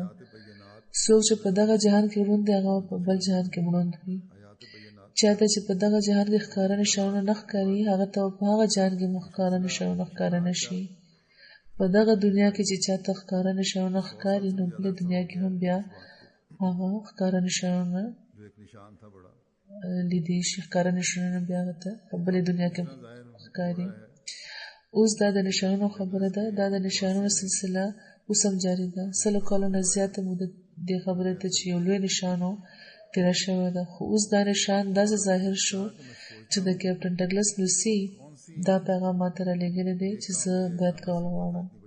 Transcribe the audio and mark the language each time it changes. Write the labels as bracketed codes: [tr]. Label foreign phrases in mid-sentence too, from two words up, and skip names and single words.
[ps] څوک چې په دغه جهان کې ړوند دی هغه په بل جهان کې مړوند وي. چاته چې په دغه جهان کې ښکاره نښانونه نه ښکاري هغه ته په هغه جهان کې هم ښکاره نښانونه ښکاره نه شي. په دغه دنیا کې چې چاته ښکاره نښانونه ښکاري نو بله دنیا کې هم بیا هغه ښکاره نشانونه [ur] جو ایک نشان تھا بڑا [ps] لیدې شي. ښکاره نشانونه بیا ته په بلې دنیا کې ښکاري. اوس دا د نشانونو خبره ده. دا د نشانونو سلسله اوس هم جاري ده. سلو کالونه زیاته موده دې خبرې ته چې یو لوی نشانو تیره شوې ده، خو اوس دا نشان داسې ظاهر شو چې د کیپټن ډګلس لوسی دا پیغام ماته رالیږلی دی چې زه بیعت کول غواړم.